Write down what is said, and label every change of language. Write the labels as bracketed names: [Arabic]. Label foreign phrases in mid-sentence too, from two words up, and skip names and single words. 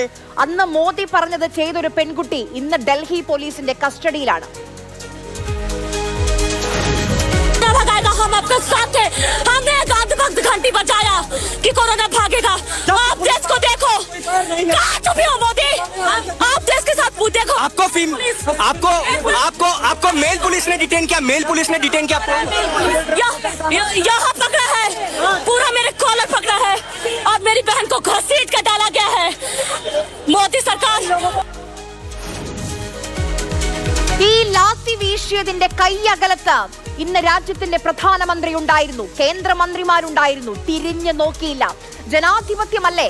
[Malayalam] അന്ന് മോദി പറഞ്ഞത് ചെയ്തൊരു പെൺകുട്ടി ഇന്ന് ഡൽഹി പോലീസിന്റെ കസ്റ്റഡിയിലാണ്. [Hindi] हम आपके साथ थे, हमने एक आधे घंटे बचाया कि कोरोना भागेगा। आप देश को देखो, कहाँ छुपे हो मोदी? आप देश के साथ देखो। आपको [English] male police [Hindi] ने डिटेन किया, [English] male police [Hindi] ने डिटेन किया। यहाँ पकड़ा है, पूरा मेरे कॉलर पकड़ा है और मेरी बहन को घसीट कर डाला गया है। मोदी सरकार [Malayalam] ഈ ലാത്തി വീശിയതിന്റെ കൈയകലത്ത് ഇന്ന് രാജ്യത്തിന്റെ പ്രധാനമന്ത്രി ഉണ്ടായിരുന്നു, കേന്ദ്രമന്ത്രിമാരുണ്ടായിരുന്നു. തിരിഞ്ഞു നോക്കിയില്ല. ജനാധിപത്യമല്ലേ?